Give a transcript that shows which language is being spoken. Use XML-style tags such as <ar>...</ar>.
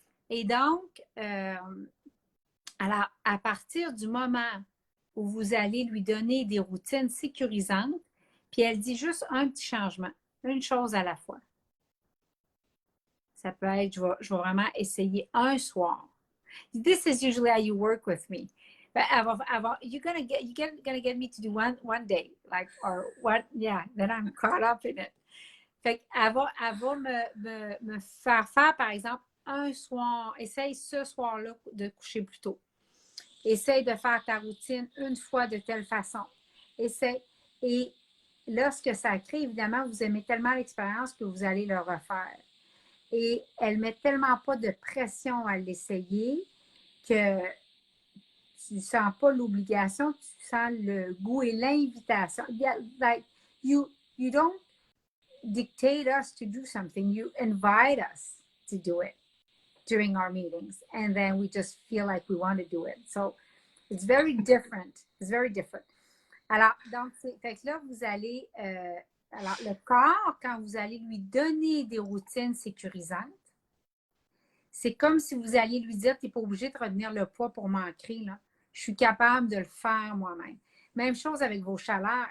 <fr>Et donc, alors, à partir du moment où vous allez lui donner des routines sécurisantes, puis elle dit juste un petit changement, une chose à la fois. Ça peut être, je vais vraiment essayer un soir.</fr> <en>This is usually how you work with me. But you're gonna get me to do one day, like, or what? Yeah, then I'm caught up in it.</en> <fr>Fait qu'elle va me faire faire, par exemple, un soir. Essaye ce soir-là de coucher plus tôt. Essaye de faire ta routine une fois de telle façon. Essaye. Et lorsque ça crée, évidemment, vous aimez tellement l'expérience que vous allez le refaire. Et elle ne met tellement pas de pression à l'essayer que tu ne sens pas l'obligation, tu sens le goût et l'invitation.</fr> <en>Like, you don't dictate us to do something, you invite us to do it during our meetings, and then we just feel like we want to do it. So it's very different. It's very different.</en> <fr>Alors, donc, fait que là, vous allez... alors, le corps, quand vous allez lui donner des routines sécurisantes, c'est comme si vous alliez lui dire, tu n'es pas obligé de retenir le poids pour m'ancrer, là. Je suis capable de le faire moi-même. Même chose avec vos chaleurs.</fr>